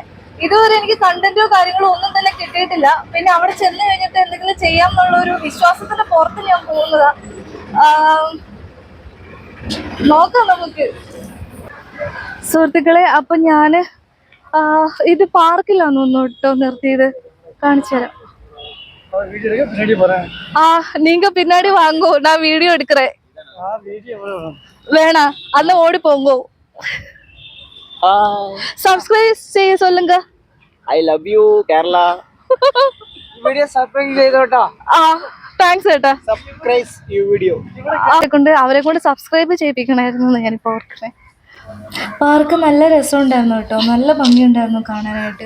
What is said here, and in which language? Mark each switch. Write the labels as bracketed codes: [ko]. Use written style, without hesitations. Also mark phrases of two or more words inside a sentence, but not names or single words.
[ml] ഇതുവരെ എനിക്ക് കണ്ടന്റോ കാര്യങ്ങളോ ഒന്നും തന്നെ കിട്ടിയിട്ടില്ല. പിന്നെ അവിടെ ചെന്ന് കഴിഞ്ഞിട്ട് എന്തെങ്കിലും ചെയ്യാമെന്നുള്ള ഒരു വിശ്വാസത്തിന്റെ പുറത്ത് ഞാൻ പോകുന്നതാ. നോക്കാം നമുക്ക്. സുഹൃത്തുക്കളെ, അപ്പൊ ഞാന് ഇത് പാർക്കിലാന്ന് കേട്ടോ നിർത്തിയത്. കാണിച്ചു തരാം. [ta] நீங்க பின்னாடி வாங்கோ, நான் வீடியோ எடுக்கிறேன். வேணா அண்ணா ஓடி போங்கோ. [ml] സബ്സ്ക്രൈബ് ചെയ്യ சொல்லுங்க. [en] I love you Kerala. [ml] വീഡിയോ സബ്സ്ക്രൈബ് ചെയ്തോട്ടോ. താങ്ക്സ് ഏട്ടാ. സബ്സ്ക്രൈബ് ഈ വീഡിയോ. അവരെ കൊണ്ട് സബ്സ്ക്രൈബ് ചെയ്യിപ്പിക്കണമായിരുന്നു ഞാനിപ്പോൾ ഓർക്കണേ. പാർക്ക് നല്ല രസമുണ്ടായിരുന്നു കേട്ടോ, നല്ല ഭംഗിയുണ്ടായിരുന്നു കാണാനായിട്ട്.